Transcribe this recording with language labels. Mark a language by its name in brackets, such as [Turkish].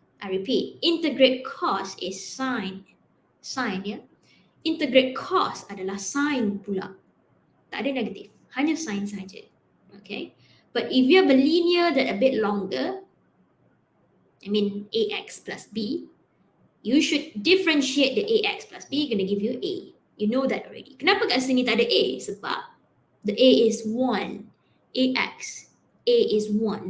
[English] I repeat, integrate cos is sine. [Malay] Sine ya. Integrate cos adalah sine pula. Tak ada negatif. Hanya sine saja. Okay. [English] But if you have a linear that a bit longer, I mean ax plus b, you should differentiate the ax plus b, gonna give you a. You know that already. [Malay] Kenapa kat sini tak ada a? Sebab [English] the a is 1. Ax. A is 1.